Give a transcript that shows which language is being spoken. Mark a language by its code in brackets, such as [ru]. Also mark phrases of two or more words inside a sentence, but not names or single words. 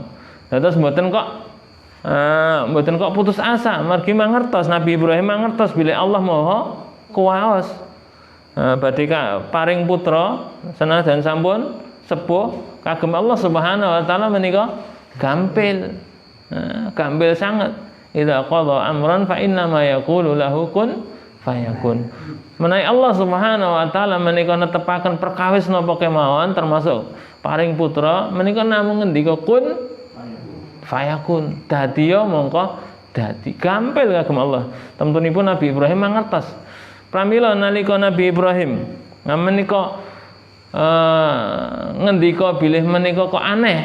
[jv] Terus mboten kok putus asa, margi mangertos Nabi Ibrahim mangertos bilih Allah Maha kuwaos. Badhe paring putra senajan sampun sepuh kagem Allah [ar] سبحانه وتعالى [jv] menika gampil. Gampil sanget. [ar] إذا قضى أمرا فإنما يقول له كن فيكون. [jv] Menawi Allah [ar] سبحانه وتعالى [jv] menika netepaken perkawis napa kemawon termasuk paring putra menika namung ngendika [ar] كن فيكون. [jv] Dadi ya mongko dadi gampil kagem Allah. Temtunipun Nabi Ibrahim mangertos. Pramila nalika Nabi Ibrahim menika ngendika bilih menika kok aneh.